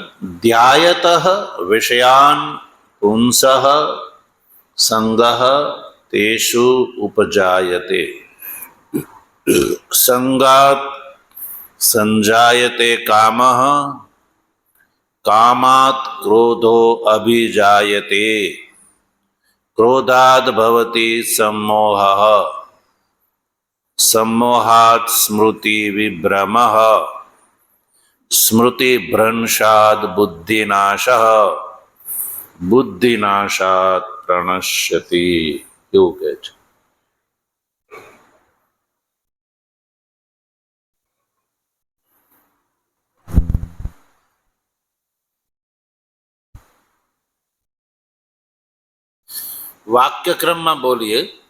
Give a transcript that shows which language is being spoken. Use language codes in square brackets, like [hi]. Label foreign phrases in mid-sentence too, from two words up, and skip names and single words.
[sa] ध्यायत विषयान् पुंसः सङ्गः तेषु उपजायते सङ्गात् सञ्जायते कामः कामात् क्रोधो अभिजायते क्रोधाद् भवति सम्मोहः सम्मोहात् स्मृति विभ्रमः स्मृति भ्रंशात् बुद्धिनाशः बुद्धिनाशात् प्रणश्यति. [gu] એવું કહે છે. વાક્યક્રમમાં બોલીએ.